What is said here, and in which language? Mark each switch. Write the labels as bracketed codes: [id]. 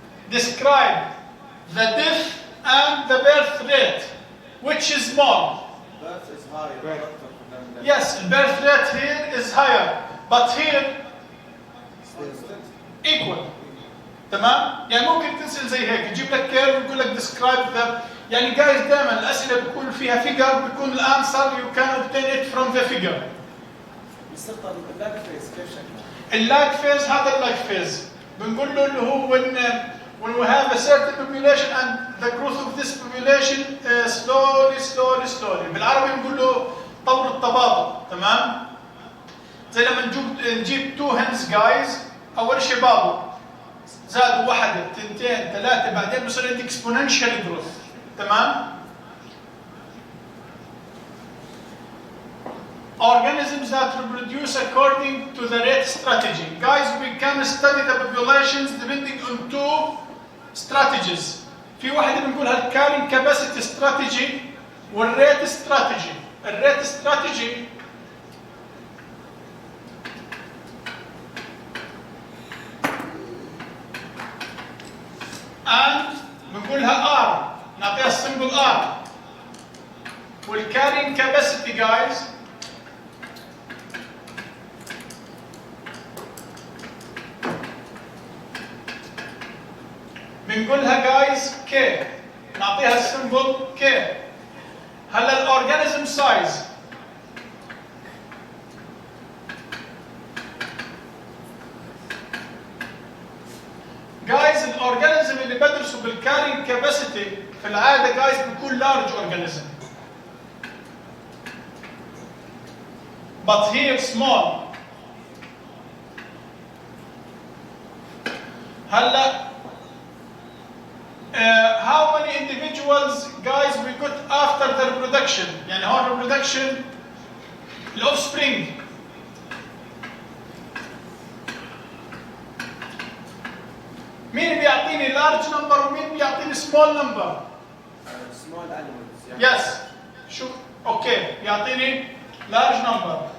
[en] Describe the death and the birth rate. Which is more? Birth is higher. Yes, birth rate here is higher, but here equal. [ar] تمام؟ يعني ممكن تنزل زي هيك، يجيب لك كيرف يقول لك [en] describe the. [ar] يعني جايز دائما الأسئلة بيكون فيها figure، بيكون الأنسر [en] you can obtain it from the figure. [ar] مستر اللاج فيز كيف شكله؟ اللاج فيز هذا اللاج فيز بنقول له اللي هو [en] when we have a certain population and the growth of this population slowly. [ar] بالعربي بنقول له طور التباطؤ، تمام؟ زي لما نجيب تو هنز جايز، اول شيء بابوا زادوا واحدة، اثنتين، ثلاثة، بعدين بصير عندك exponential growth، تمام؟ [en] Organisms that reproduce according to the rate strategy. Guys, we can study the populations depending on two strategies. [ar] في واحدة بنقولها الكارين كاباسيتي استراتيجي والريت استراتيجي. الريت استراتيجي and بنقولها R، نعطيها السمبل R. والكارين كاباسيتي جايز بنقولها جايز K، نعطيها السمبل K. هلا الاورجانيزم سايز جايز، الاورجانيزم اللي بدرسه بالكارين كاباسيتي في العاده جايز بيكون لارج اورجانيزم، [en] but here small. هلا how many individuals guys we got after the reproduction؟ [ar] يعني هون [en] reproduction الاوفسبرينج. [ar] مين بيعطيني [en] large number [ar] ومين بيعطيني [en] small number؟ small animals يعني. yes. [ar] شو اوكي بيعطيني [en] large number.